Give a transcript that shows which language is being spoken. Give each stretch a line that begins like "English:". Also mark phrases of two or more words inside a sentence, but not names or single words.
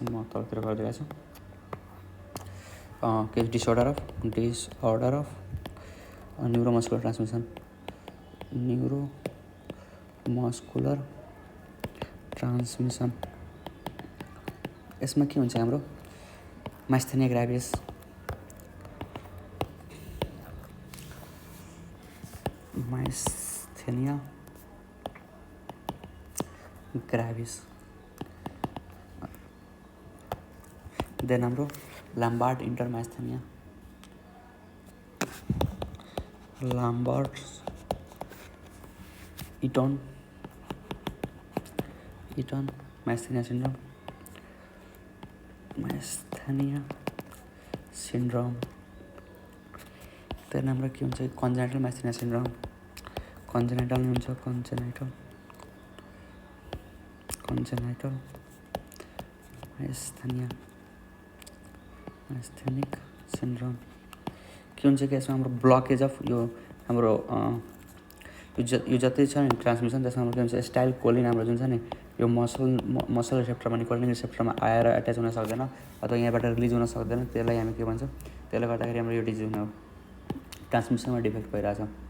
Nepali: म तलतिर गरिदिएको छु के
English: disorder of neuromuscular transmission.
Nepali: यसमा के हुन्छ हाम्रो
English: myasthenia gravis, myasthenia gravis. Then हाम्रो Lambert intermyasthenia, Lambert's Eaton myasthenia syndrome.
Nepali: Then हाम्रो के हुन्छ
English: congenital myasthenia syndrome, congenital
Nepali: हुन्छ
English: congenital myasthenic syndrome
Nepali: के हुन्छ कि यसमा हाम्रो
English: blockage of
Nepali: यो हाम्रो यो जति छ नि ट्रान्समिसन त्यसमा हाम्रो के हुन्छ
English: style choline
Nepali: हाम्रो जुन छ नि यो
English: muscle receptorमा nicotinic receptorमा
Nepali: आएर एट्याच हुन सक्दैन अथवा यहाँबाट रिलिज हुन सक्दैन, त्यसलाई हामी के भन्छ, त्यसले गर्दाखेरि हाम्रो यो डिजिज हुने हो,
English: transmissionमा defect
Nepali: भइरहेछ।